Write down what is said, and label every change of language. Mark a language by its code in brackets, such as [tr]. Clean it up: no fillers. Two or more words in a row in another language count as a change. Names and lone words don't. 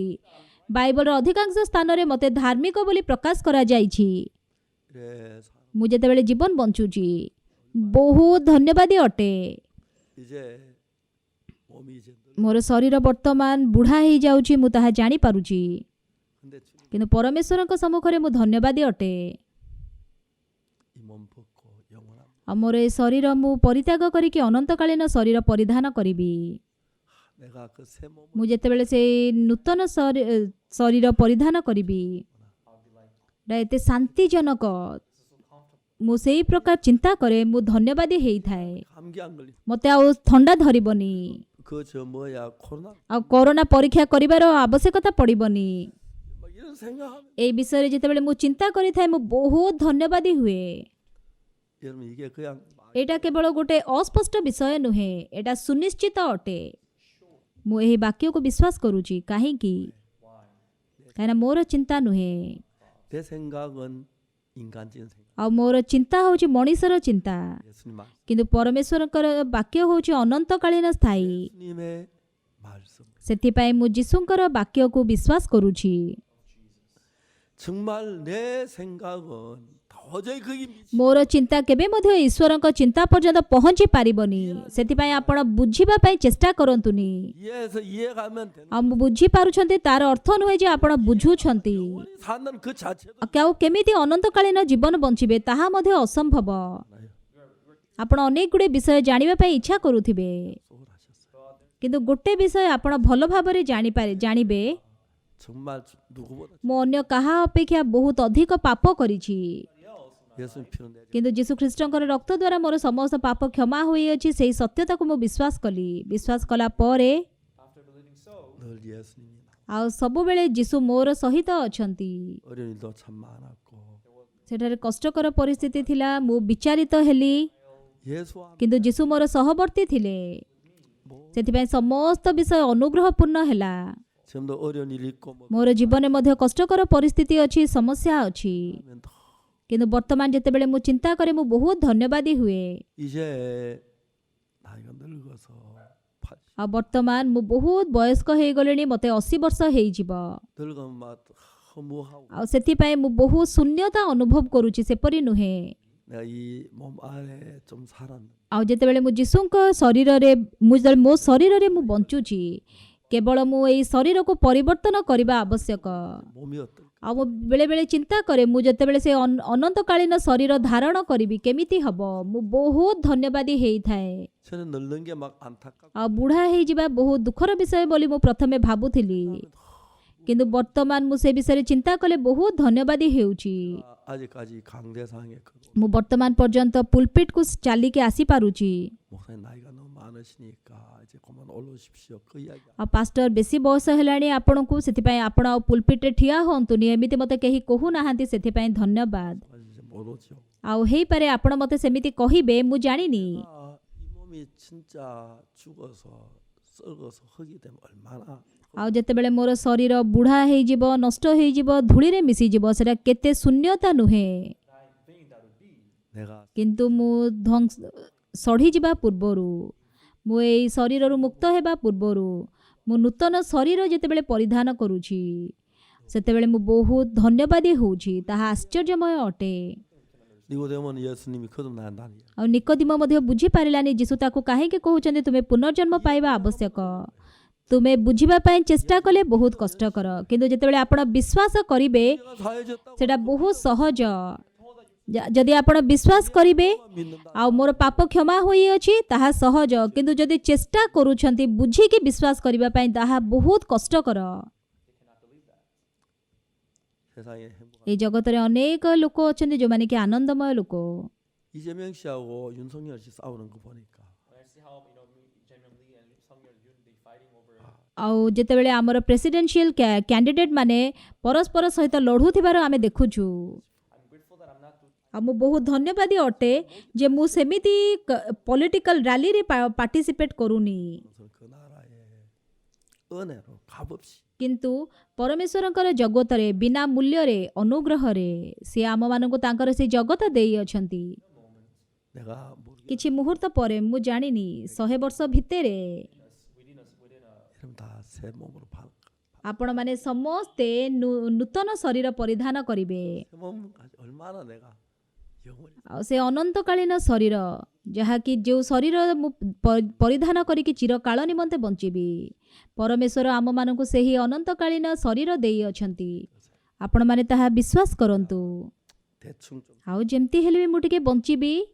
[or] ବାଇବଲର ଅଧିକାଂଶ ସ୍ଥାନରେ ମୋତେ ଧାର୍ମିକ ବୋଲି ପ୍ରକାଶ କରାଯାଇଛି। [ko] 그래 [or] ମୁଁ ଯେତେବେଳେ ଜୀବନ ବଞ୍ଚୁଛି ବହୁତ ଧନ୍ୟବାଦୀ ଅଟେ। [ko] 이제 몸이 이제 [or] ମୋର ଶରୀର ବର୍ତ୍ତମାନ ବୁଢ଼ା ହେଇଯାଉଛି, ମୁଁ ତାହା ଜାଣିପାରୁଛି, [ko] 근데 주님 [or] କିନ୍ତୁ ପରମେଶ୍ୱରଙ୍କ ସମ୍ମୁଖରେ ମୁଁ ଧନ୍ୟବାଦୀ ଅଟେ। [ko] 이 몸 벗고 영원한 [or] ଆଉ ମୋର ଏ ଶରୀର ମୁଁ ପରିତ୍ୟାଗ କରିକି ଅନନ୍ତକାଳୀନ ଶରୀର ପରିଧାନ କରିବି। [ko] 내가 그 새 몸을 [or] ମୁଁ ଯେତେବେଳେ ସେଇ ନୂତନ ଶରୀର ପରିଧାନ କରିବି, ଏତେ ଶାନ୍ତିଜନକ, ମୁଁ ସେଇ ପ୍ରକାର ଚିନ୍ତା କରେ, ମୁଁ ଧନ୍ୟବାଦୀ ହେଇଥାଏ। [ko] 감기 안 걸리 [or] ମୋତେ ଆଉ ଥଣ୍ଡା ଧରିବନି, [ko] 그저 뭐야 코로나 [or] ଆଉ କରୋନା ପରୀକ୍ଷା କରିବାର ଆବଶ୍ୟକତା ପଡ଼ିବନି। [ko] 막 이런 생각하면 [or] ଏଇ ବିଷୟରେ ଯେତେବେଳେ ମୁଁ ଚିନ୍ତା କରିଥାଏ ମୁଁ ବହୁତ ଧନ୍ୟବାଦୀ ହୁଏ। [ko] 여러분 이게 그냥 [or] ଏଇଟା କେବଳ ଗୋଟେ ଅସ୍ପଷ୍ଟ ବିଷୟ ନୁହେଁ, ଏଇଟା ସୁନିଶ୍ଚିତ ଅଟେ। ମୁଁ ଏହି ବାକ୍ୟକୁ ବିଶ୍ୱାସ କରୁଛି। କାହିଁକି? କାହିଁକିନା ମୋର ଚିନ୍ତା ନୁହେଁ, [ko] 내 생각은 인간적인 생각 [or] ଆଉ ମୋର ଚିନ୍ତା ହେଉଛି ମଣିଷର ଚିନ୍ତା, [ko] 예수님 말 [or] କିନ୍ତୁ ପରମେଶ୍ୱରଙ୍କର ବାକ୍ୟ ହେଉଛି ଅନନ୍ତକାଳୀନ ସ୍ଥାୟୀ। [ko] 예수님의 말씀 [or] ସେଥିପାଇଁ ମୁଁ ଯୀଶୁଙ୍କର ବାକ୍ୟକୁ ବିଶ୍ୱାସ କରୁଛି। [ko] 정말 내 생각은 도저히 거기 [or] ମୋର ଚିନ୍ତା କେବେ ମଧ୍ୟ ଈଶ୍ୱରଙ୍କ ଚିନ୍ତା ପର୍ଯ୍ୟନ୍ତ ପହଞ୍ଚି ପାରିବନି। ସେଥିପାଇଁ ଆପଣ ବୁଝିବା ପାଇଁ ଚେଷ୍ଟା କରନ୍ତୁନି। [ko] 이해해서 이해가면 되는 [or] ଆଉ ମୁଁ ବୁଝିପାରୁଛନ୍ତି ତାର ଅର୍ଥ ନୁହେଁ ଯେ ଆପଣ ବୁଝୁଛନ୍ତି। [ko] 사는 그 자체도 [or] ଆଉ କେମିତି ଅନନ୍ତକାଳୀନ ଜୀବନ ବଞ୍ଚିବେ ତାହା ମଧ୍ୟ ଅସମ୍ଭବ। ଆପଣ ଅନେକ ଗୁଡ଼ିଏ ବିଷୟ ଜାଣିବା ପାଇଁ ଇଚ୍ଛା କରୁଥିବେ, [ko] 소홀하셨어요. [or] କିନ୍ତୁ ଗୋଟେ ବିଷୟ ଆପଣ ଭଲ ଭାବରେ ଜାଣିବେ, [ko] 정말 누구보다 [or] ମୁଁ ଅନ୍ୟ କାହା ଅପେକ୍ଷା ବହୁତ ଅଧିକ ପାପ କରିଛି, [ko] 예수님 피로 내리 [or] କିନ୍ତୁ ଯୀଶୁଖ୍ରୀଷ୍ଟଙ୍କର ରକ୍ତ ଦ୍ୱାରା ମୋର ସମସ୍ତ ପାପ କ୍ଷମା ହୋଇଅଛି। ସେହି ସତ୍ୟତାକୁ ମୁଁ ବିଶ୍ୱାସ କଲି। ବିଶ୍ୱାସ କଲା ପରେ [ko] 늘 예수님이 [or] ଆଉ ସବୁବେଳେ ଯୀଶୁ ମୋର ସହିତ ଅଛନ୍ତି। [ko] 어려운 일도 참 많았고 [or] ସେଠାରେ କଷ୍ଟକର ପରିସ୍ଥିତି ଥିଲା, ମୁଁ ବିଚାରିତ ହେଲି, [ko] 예수와 [or] କିନ୍ତୁ ଯୀଶୁ ମୋର ସହବର୍ତ୍ତୀ ଥିଲେ। [ko] 뭐 [or] ସେଥିପାଇଁ ସମସ୍ତ ବିଷୟ ଅନୁଗ୍ରହପୂର୍ଣ୍ଣ ହେଲା। [ko] 지금도 어려운 일이 있고 뭐 [or] ମୋର ଜୀବନରେ ମଧ୍ୟ କଷ୍ଟକର ପରିସ୍ଥିତି ଅଛି, ସମସ୍ୟା ଅଛି, [ko] 하면 더 [or] କିନ୍ତୁ ବର୍ତ୍ତମାନ ଯେତେବେଳେ ମୁଁ ଚିନ୍ତା କରେ ମୁଁ ବହୁତ ଧନ୍ୟବାଦୀ ହୁଏ। [ko] 이제 나이가 늙어서 80 [or] ଆଉ ବର୍ତ୍ତମାନ ମୁଁ ବହୁତ ବୟସ୍କ ହେଇଗଲିଣି, ମୋତେ 80 ବର୍ଷ ହେଇଯିବ। [ko] 늙으면 막 허무하고 [or] ଆଉ ସେଥିପାଇଁ ମୁଁ ବହୁତ ଶୂନ୍ୟତା ଅନୁଭବ କରୁଛି, ସେପରି ନୁହେଁ। [ko] 내가 이 몸 안에 좀 살았는데 [or] ଆଉ ଯେତେବେଳେ ମୁଁ ଯୀଶୁଙ୍କ ଶରୀରରେ ଯେତେବେଳେ ମୋ ଶରୀରରେ ମୁଁ ବଞ୍ଚୁଛି, କେବଳ ମୁଁ ଏଇ ଶରୀରକୁ ପରିବର୍ତ୍ତନ କରିବା ଆବଶ୍ୟକ। [ko] 몸이 어떨까? [or] ଆଉ ମୁଁ ବେଳେବେଳେ ଚିନ୍ତା କରେ ମୁଁ ଯେତେବେଳେ ସେ ଅନନ୍ତକାଳୀନ ଶରୀର ଧାରଣ କରିବି କେମିତି ହେବ। ମୁଁ ବହୁତ ଧନ୍ୟବାଦୀ ହେଇଥାଏ। [ko] 저는 늙는 게 막 안타깝고 [or] ଆଉ ବୁଢ଼ା ହେଇଯିବା ବହୁତ ଦୁଃଖର ବିଷୟ ବୋଲି ମୁଁ ପ୍ରଥମେ ଭାବୁଥିଲି, କିନ୍ତୁ ବର୍ତ୍ତମାନ ମୁଁ ସେ ବିଷୟରେ ଚିନ୍ତା କଲେ ବହୁତ ଧନ୍ୟବାଦୀ ହେଉଛି। [ko] 아직까지 강대상에 그 [or] ମୁଁ ବର୍ତ୍ତମାନ ପର୍ଯ୍ୟନ୍ତ ପୁଲପିଟକୁ ଚାଲିକି ଆସିପାରୁଛି। [ko] 목사님 나이가 너무 많으시니까 이제 그만 올라오십시오. 그 이야기 [or] ଆଉ ପାଷ୍ଟର ବେଶୀ ବୟସ ହେଲାଣି ଆପଣଙ୍କୁ, ସେଥିପାଇଁ ଆପଣ ଆଉ ପୁଲପିଟରେ ଠିଆ ହୁଅନ୍ତୁନି, ଏମିତି ମୋତେ କେହି କହୁନାହାନ୍ତି, ସେଥିପାଇଁ ଧନ୍ୟବାଦ। [ko] 이제 못 오죠. [or] ଆଉ ହେଇପାରେ ଆପଣ ମୋତେ ସେମିତି କହିବେ, ମୁଁ ଜାଣିନି। [ko] 이 몸이 진짜 죽어서 썩어서 흙이 되면 얼마나 [or] ଆଉ ଯେତେବେଳେ ମୋର ଶରୀର ବୁଢ଼ା ହେଇଯିବ, ନଷ୍ଟ ହେଇଯିବ, ଧୂଳିରେ ମିଶିଯିବ, ସେଟା କେତେ ଶୂନ୍ୟତା ନୁହେଁ। [ko] 내가 [or] କିନ୍ତୁ ମୁଁ ସଢ଼ିଯିବା ପୂର୍ବରୁ, ମୁଁ ଏଇ ଶରୀରରୁ ମୁକ୍ତ ହେବା ପୂର୍ବରୁ, ମୁଁ ନୂତନ ଶରୀର ଯେତେବେଳେ ପରିଧାନ କରୁଛି, ସେତେବେଳେ ମୁଁ ବହୁତ ଧନ୍ୟବାଦୀ ହେଉଛି। ତାହା ଆଶ୍ଚର୍ଯ୍ୟମୟ ଅଟେ। [ko] 니고데모는 예수님이 거듭난다니. [or] ଆଉ ନିକୋଦିମ ମଧ୍ୟ ବୁଝିପାରିଲାନି ଯୀଶୁ ତାକୁ କାହିଁକି କହୁଛନ୍ତି ତୁମେ ପୁନର୍ଜନ୍ମ ପାଇବା ଆବଶ୍ୟକ। ତୁମେ ବୁଝିବା ପାଇଁ ଚେଷ୍ଟା କଲେ ବହୁତ କଷ୍ଟକର, କିନ୍ତୁ ଯେତେବେଳେ ଆପଣ ବିଶ୍ୱାସ କରିବେ [ko] 내가 사해졌다고 [or] ସେଟା ବହୁତ ସହଜ। ଯଦି ଆପଣ ବିଶ୍ୱାସ କରିବେ [ko] 믿는다. [or] ଆଉ ମୋର ପାପ କ୍ଷମା ହୋଇଅଛି, ତାହା ସହଜ, କିନ୍ତୁ ଯଦି ଚେଷ୍ଟା କରୁଛନ୍ତି ବୁଝିକି ବିଶ୍ୱାସ କରିବା ପାଇଁ, ତାହା ବହୁତ କଷ୍ଟକର। [ko] 세상에 행복. [or] এই ଜଗତରେ ଅନେକ ଲୋକ ଅଛନ୍ତି ଯେଉଁମାନେ କି ଆନନ୍ଦମୟ ଲୋକ। [ko] 이재명 씨하고 윤석열 씨 싸우는 거 보니까 [en] When I see how Jae-myung Lee and Sung-yeol Yoon they fighting over [or] ଆଉ ଯେତେବେଳେ ଆମର [en] presidential candidate [or] ମାନେ ପରସ୍ପର ସହିତ ଲଢ଼ୁଥିବାର ଆମେ ଦେଖୁଛୁ, [en] I'm grateful that I'm not too [or] ଆଉ ମୁଁ ବହୁତ ଧନ୍ୟବାଦୀ ଅଟେ ଯେ ମୁଁ ସେମିତି [en] political rallyରେ participate [or] କରୁନି। [ko] 무슨 그 나라의 은혜로 값없이 [or] କିନ୍ତୁ ପରମେଶ୍ୱରଙ୍କର ଜଗତରେ ବିନା ମୂଲ୍ୟରେ ଅନୁଗ୍ରହରେ ସେ ଆମମାନଙ୍କୁ ତାଙ୍କର ସେ ଜଗତ ଦେଇଅଛନ୍ତି। [ko] 내가 모르게 [or] କିଛି ମୁହୂର୍ତ୍ତ ପରେ, ମୁଁ ଜାଣିନି 100 ବର୍ଷ ଭିତରେ [ko] 이러면 다 새 몸으로 바 [or] ଆପଣମାନେ ସମସ୍ତେ ନୂତନ ଶରୀର ପରିଧାନ କରିବେ। [ko] 새 몸까지 얼마나 내가 영원히 [or] ଆଉ ସେ ଅନନ୍ତକାଳୀନ ଶରୀର, ଯାହାକି ଯେଉଁ ଶରୀର ମୁଁ ପରିଧାନ କରିକି ଚିରକାଳ ନିମନ୍ତେ ବଞ୍ଚିବି, ପରମେଶ୍ୱର ଆମମାନଙ୍କୁ ସେହି ଅନନ୍ତକାଳୀନ ଶରୀର ଦେଇଅଛନ୍ତି। ଆପଣମାନେ ତାହା ବିଶ୍ୱାସ କରନ୍ତୁ। [ko] 대충 좀 [or] ଆଉ ଯେମିତି ହେଲେ ବି ମୁଁ ଟିକେ ବଞ୍ଚିବି।